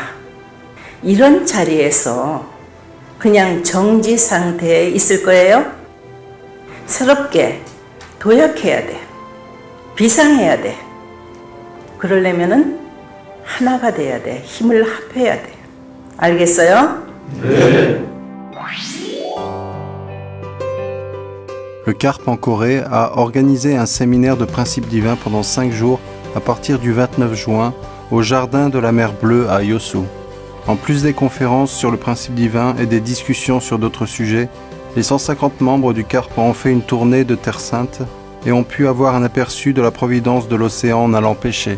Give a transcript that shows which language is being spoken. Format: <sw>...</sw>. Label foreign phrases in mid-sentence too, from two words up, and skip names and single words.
<ko>이런 자리에서 그냥 정지 상태에 있을 거예요? 새롭게 도약해야 돼. 비상해야 돼. 그러려면은 하나가 돼야 돼. 힘을 합해야 돼. 알겠어요? 네.</ko> <fr>Le CARP en Corée a organisé un séminaire de principes divins pendant 5 jours à partir du 29 juin au jardin de la mer Bleue à Yosu. En plus des conférences sur le principe divin et des discussions sur d'autres sujets, les 150 membres du CARP ont fait une tournée de Terre Sainte et ont pu avoir un aperçu de la providence de l'océan en allant pêcher.</fr>